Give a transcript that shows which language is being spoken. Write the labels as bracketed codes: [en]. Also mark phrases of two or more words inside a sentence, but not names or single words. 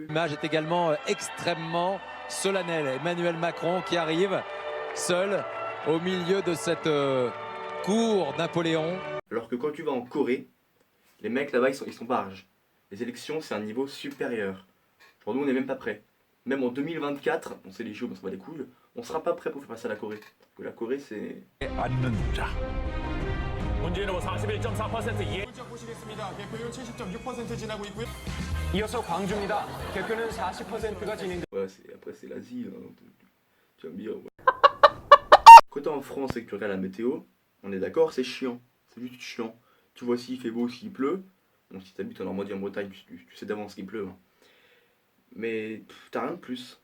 [fr] L'image est également extrêmement solennelle. Emmanuel Macron qui arrive seul au milieu de cette cour Napoléon. Alors que quand tu vas en Corée, les mecs là-bas ils sont barges. Les élections c'est un niveau supérieur. Genre nous on n'est même pas prêts. Même en 2024, on sait les JO, on s'en bat les couilles, on sera pas prêt pour faire passer à la Corée. Parce que la Corée c'est... [ko] 문재인 후보 41.4% 보시겠습니다. 개표율 70.6% 지나고 있고요. 이어서 광주입니다. 개표는 40%가 진행. [fr] Ouais, après c'est l'Asie, hein. Tu vas me dire. Ouais. Quand t'es en France et que tu regardes la météo, on est d'accord, c'est chiant. C'est juste chiant. Tu vois s'il fait beau, s'il pleut. Bon, si t'habites en Normandie, en Bretagne, tu sais d'avance qu'il pleut. Hein. Mais t'as rien de plus.